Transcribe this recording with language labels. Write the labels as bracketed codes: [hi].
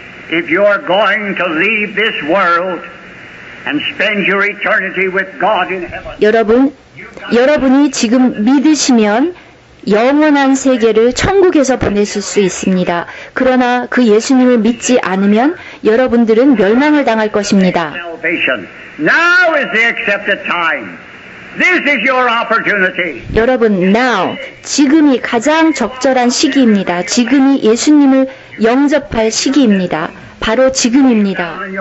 [en] If you're going to leave this world and spend your eternity with God in heaven. [ko] 여러분이 지금 믿으시면 영원한 세계를 천국에서 보내실 수 있습니다. 그러나 그 예수님을 믿지 않으면 여러분들은 멸망을 당할 것입니다. [en] Now is the accepted time. This is your opportunity. [ko] 여러분, now, 지금이 가장 적절한 시기입니다. 지금이 예수님을 영접할 시기입니다. 바로 지금입니다.